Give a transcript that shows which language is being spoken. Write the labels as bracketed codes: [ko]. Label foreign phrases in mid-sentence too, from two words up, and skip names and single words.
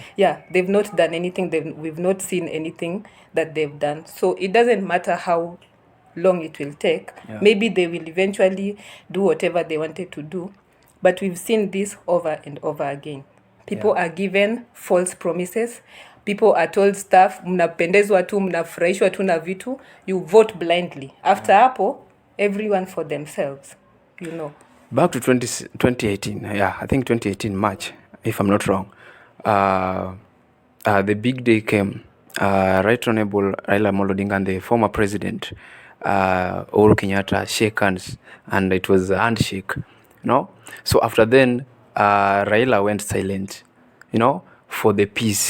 [en] They've not done anything. We've not seen anything that they've done. So it doesn't matter how long it will take. Maybe they will eventually do whatever they wanted to do. But we've seen this over and over again. People are given false promises. People are told stuff, [sw] mnapendezwa tu, mnafurahishwa tu na vitu. [en] You vote blindly. After hapo, everyone for themselves, you know. Back to 2018, I think 2018 March, if I'm not wrong. The big day came. Right Honorable Raila Amolo Odinga and the former president, Uhuru Kenyatta, shake hands, and it was a handshake, So after then, Raila went silent, for the peace.